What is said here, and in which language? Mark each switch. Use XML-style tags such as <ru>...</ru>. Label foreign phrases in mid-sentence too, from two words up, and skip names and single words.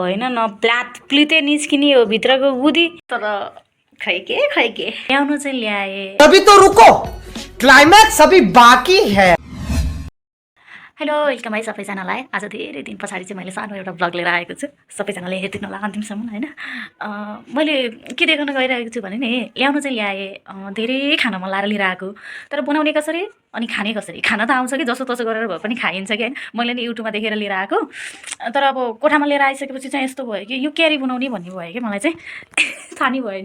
<ne>भएन न प्लात प्लिते निस्किने हो भित्रको बुद्धि तर खै के ल्याउनु चाहिँ ल्याए।</ne> <hi>अभी तो रुको, क्लाइमैक्स अभी बाकी है।</hi> <en>hello welcome</en> <ne>है सबैजनालाई। आज धेरै दिन पछाडि चाहिँ मैले सानो एउटा ब्लग लिएर आएको छु। सबैजनाले हेरिदिनु होला अन्तिमसम्म होइन। मैले के देखाउन गइरहेको छु भने नि ल्याउनु चाहिँ ल्याएँ, धेरै खान मन लाएर लिएर आएको, तर बनाउने कसरी अनि खाने कसरी। खान त आउँछ कि जसो तसो गरेर भए पनि खाइन्छ कि होइन। मैले नि युट्युबमा देखेर लिएर आएको, तर अब कोठामा लिएर आइसकेपछि चाहिँ यस्तो भयो कि यो क्यारी बनाउने भन्ने भयो कि मलाई चाहिँ थाहा नै भएन।</ne>